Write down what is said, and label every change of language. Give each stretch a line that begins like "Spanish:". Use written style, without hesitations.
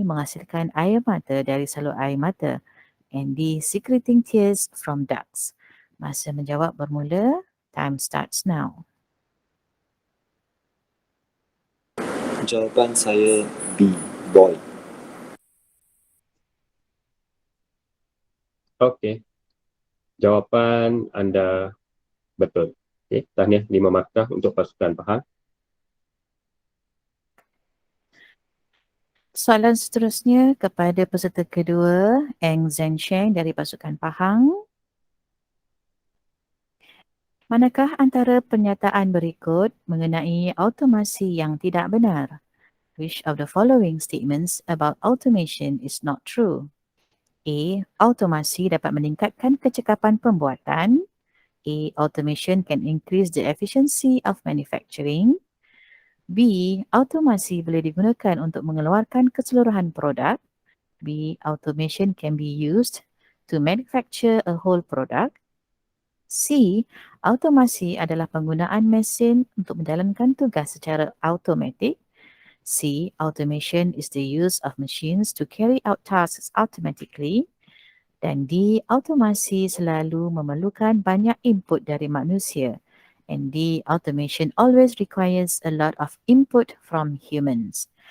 Malay: Menghasilkan air mata dari salur air mata.
English: And D. Secreting tears from ducts.
Malay: Masa menjawab bermula.
English: Time starts now.
Malay: Jawapan saya B, boy. Okey. Jawapan anda betul. Okey, tahniah 5 markah untuk pasukan Pahang. Soalan seterusnya kepada peserta kedua, Eng Zhensheng dari pasukan Pahang. Manakah antara pernyataan berikut mengenai automasi yang tidak benar?
English: Which of the following statements about automation is not true? A.
Malay: Automasi dapat meningkatkan kecekapan pembuatan. A.
English: Automation can increase the efficiency of manufacturing. B.
Malay: Automasi boleh digunakan untuk mengeluarkan keseluruhan produk.
English: B. Automation can be used to manufacture a whole product. C.
Malay: Automasi adalah penggunaan mesin untuk menjalankan tugas secara automatik. C.
English: Automation is the use of machines to carry out tasks automatically.
Malay: Dan D. Automasi selalu memerlukan banyak input dari manusia.
English: And D. Automation always requires a lot of input from humans.